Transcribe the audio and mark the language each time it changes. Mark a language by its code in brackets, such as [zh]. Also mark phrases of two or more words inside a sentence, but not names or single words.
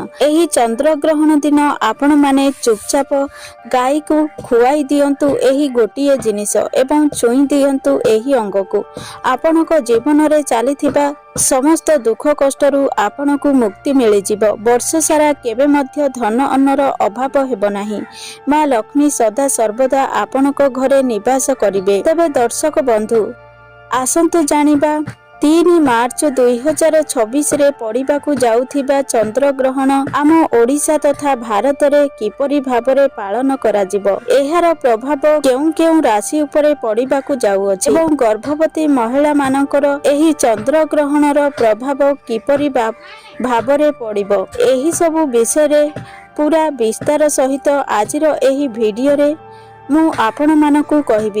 [or] ଏହି ଚନ୍ଦ୍ରଗ୍ରହଣ ଦିନ ଆପଣ ମାନେ ଚୁପଚାପ ଗାଈ କୁ ଖୁଆଇ ଦିଅନ୍ତୁ ଏହି ଗୋଟିଏ ଜିନିଷ ଏବଂ ଛୁଇଁ ଦିଅନ୍ତୁ ଏହି ଅଙ୍ଗ କୁ। ଆପଣଙ୍କ ଜୀବନ ରେ ଚାଲିଥିବା ସମସ୍ତ ଦୁଃଖ କଷ୍ଟରୁ ଆପଣଙ୍କୁ ମୁକ୍ତି ମିଳି ଯିବ। ବର୍ଷ ସାରା କେବେ ମଧ୍ୟ ଧନ ଅନ୍ନର ଅଭାବ ହେବ ନାହିଁ। ମା ଲକ୍ଷ୍ମୀ ସଦା ସର୍ବଦା ଆପଣଙ୍କ ଘରେ ନିବାସ କରିବେ। ତେବେ ଦର୍ଶକ ବନ୍ଧୁ ଆସନ୍ତୁ ଜାଣିବା 3 ମାର୍ଚ୍ଚ 2026 ରେ ପଡ଼ିବାକୁ ଯାଉଥିବା ଚନ୍ଦ୍ରଗ୍ରହଣ ଆମ ଓଡ଼ିଶା ତଥା ଭାରତ ରେ କିପରି ଭାବରେ ପାଳନ କରା ଯିବ। ଏହାର ପ୍ରଭାବ କେଉଁ କେଉଁ ରାଶି ଉପରେ ପଡ଼ିବାକୁ ଯାଉଛି ଏବଂ ଗର୍ଭବତୀ ମହିଳା ମାନଙ୍କର ଏହି ଚନ୍ଦ୍ରଗ୍ରହଣର ପ୍ରଭାବ କିପରି ଭାବରେ ପଡ଼ିବ ଏହି ସବୁ ବିଷୟ ରେ ପୂରା ବିସ୍ତାର ସହିତ ଆଜିର ଏହି ଭିଡିଓ ରେ ମୁଁ ଆପଣ ମାନଙ୍କୁ କହିବି।